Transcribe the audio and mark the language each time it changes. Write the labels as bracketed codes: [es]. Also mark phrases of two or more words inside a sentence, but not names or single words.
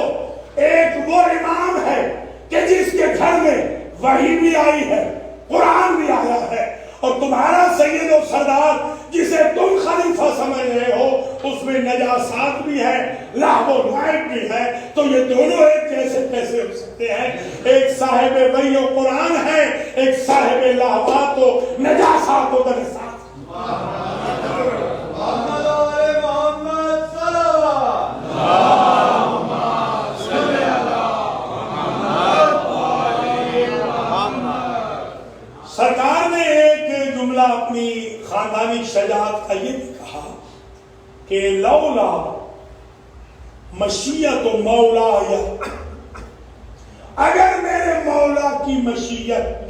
[ur] ایک وہ امام ہے کہ جس کے گھر میں وحی بھی آئی ہے، قرآن بھی آیا ہے، اور تمہارا سید و سردار جسے تم خلیفہ سمجھ رہے ہو، اس میں نجاسات بھی ہے، لہو و لعب بھی ہے۔ تو یہ دونوں ایک جیسے کیسے ہو سکتے ہیں؟ ایک صاحب وحی و قرآن ہے، ایک صاحب لہوات و نجاسات و دنسات۔ سرکار نے ایک جملہ اپنی خاندانی شجاعت کا یہ بھی کہا کہ [ar] لولا مشیت مولا، [ur] اگر میرے مولا کی مشیت